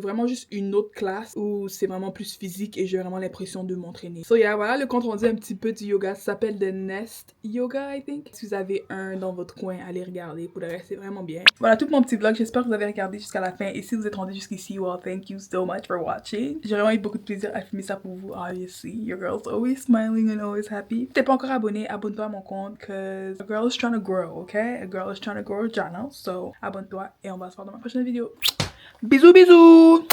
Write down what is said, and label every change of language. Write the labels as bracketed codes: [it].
[fr] Vraiment juste une autre classe où c'est vraiment plus physique et j'ai vraiment l'impression de m'entraîner. So voilà le compte rendu un petit peu du yoga. Ça s'appelle The Nest Yoga, I think. Si vous avez un dans votre coin, allez regarder. Pour le reste, c'est vraiment bien. Voilà tout mon petit vlog. J'espère que vous avez regardé jusqu'à la fin. Et si vous êtes rendu jusqu'ici, [en] well, thank you so much for watching. [fr] J'ai vraiment eu beaucoup de plaisir à filmer ça pour vous, obviously. [en] Your girl's always smiling and always happy. [fr] Si t'es pas encore abonné, abonne-toi à mon compte, [en] cause a girl is trying to grow, okay? A girl is trying to grow a channel. [fr] So, abonne-toi et on va se voir dans ma prochaine vidéo. Bisous, bisous!